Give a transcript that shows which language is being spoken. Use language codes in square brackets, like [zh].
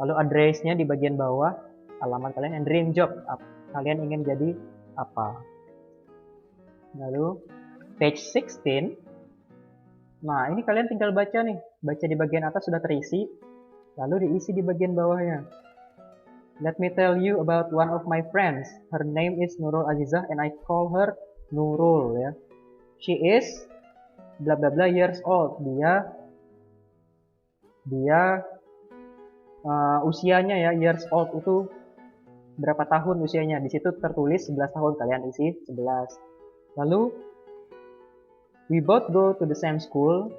[id] Lalu address-nya di bagian bawah, alamat kalian, [en] and dream job, [id] kalian ingin jadi apa. Lalu page 16. Nah, ini kalian tinggal baca nih, baca di bagian atas sudah terisi, lalu diisi di bagian bawahnya. [en] Let me tell you about one of my friends. Her name is Nurul Azizah and I call her Nurul ya. She is bla bla bla years old. [id] Dia usianya ya, [en] years old [id] itu berapa tahun usianya. Di situ tertulis 11 tahun, kalian isi 11. [en] Lalu we both go to the same school.